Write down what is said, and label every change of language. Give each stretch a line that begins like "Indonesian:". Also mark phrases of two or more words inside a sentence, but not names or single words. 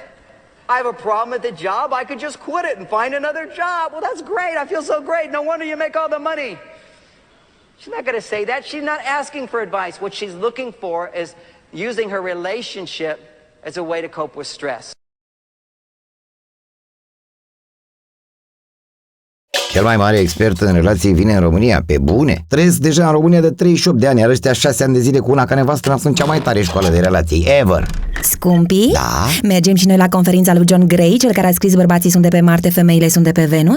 English: I have a problem at the job. I could just quit it and find another job. Well, that's great. I feel so great. No wonder you make all the money. She's not going to say that. She's not asking for advice. What she's looking for is using her relationship as a way to cope with stress.
Romanian: Cel mai mare expert în relații vine în România, pe bune. Trăiesc deja în România de 38 de ani, iar ăștia 6 ani de zile cu una ca nevastă mea sunt cea mai tare școală de relații ever. Scumpii? Da? Mergem și noi la conferința lui John Gray, cel care a scris Bărbații sunt de pe Marte, femeile sunt de pe Venus?